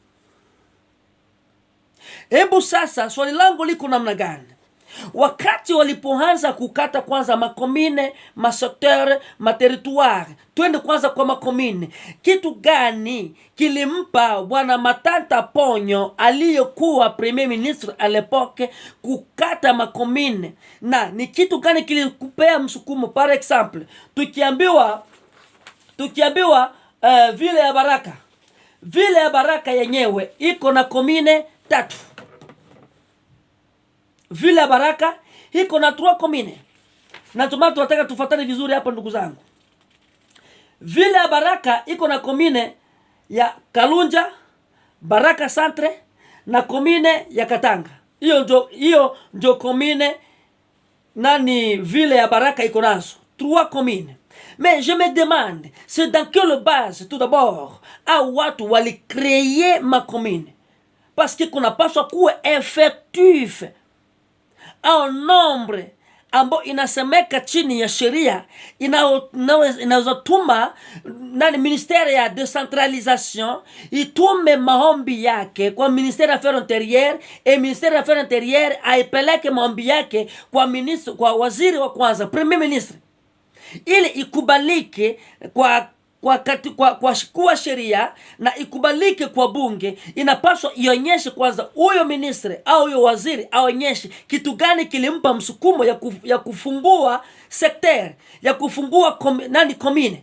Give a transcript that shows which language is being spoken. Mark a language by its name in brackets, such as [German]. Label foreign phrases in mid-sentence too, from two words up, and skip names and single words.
[Swahili] Hebu sasa swali langu liko namna gani? Wakati walipoanza kukata kwanza makomine, masektere, materitoire, twende kwanza kwa makomine. Kitu gani kilimpa bwana Matata Ponyo aliyekuwa [French] premier ministre à l'époque [Swahili] kukata makomine? Na ni kitu gani kilikupea msukumo? [French] Par exemple, [Swahili] tukiambiwa vile ya Baraka. Vile ya Baraka yenyewe iko na komine 3. Vile ya Baraka iko na 3 komine. Na tunataka tufuatane vizuri hapa ndugu zangu. Vile ya Baraka iko na komine ya Kalunja, Baraka Centre na komine ya Katanga. Hiyo ndio komine nani vile ya Baraka iko nazo. [French] 3 communes. Mais je me demande, c'est dans quelle base tout d'abord à [Swahili] watu wali [French] créer ma commune? Parce que [Swahili] kuna paswa kuwe [French] effectif au nombre [Swahili] ambao inasemeka chini ya sheria inazotuma nani ministère ya décentralisation itume maombi yake kwa ministère ya [French] affaires intérieures, et ministère [Swahili] ya [French] affaires intérieures [Swahili] aipeleke maombi yake kwa ministre, kwa waziri wa kwanza, [French] premier ministre, [Swahili] ili ikubalike kwa sheria na ikubalike kwa bunge. Inapaswa ionyeshe kwanza huyo ministre au huyo waziri aonyeshe kitu gani kilimpa msukumo ya kufungua sekter, ya kufungua komine.